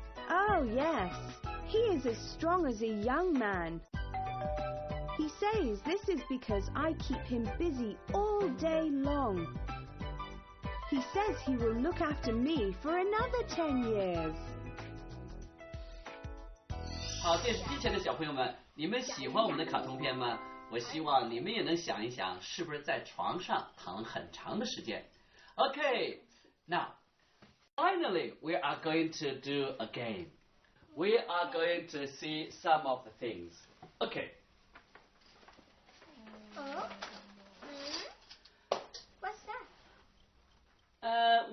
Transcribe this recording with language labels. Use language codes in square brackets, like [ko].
[en] Oh, yes. He is as strong as a young man. He says this is because I keep him busy all day long. He says he will look after me for another 10 years. [zh] 好，电视机前的小朋友们，你们喜欢我们的卡通片吗？我希望你们也能想一想，是不是在床上躺了很长的时间。 [en] Okay, now, finally, we are going to do a game. We are going to see some of the things. Okay. Oh? What's that?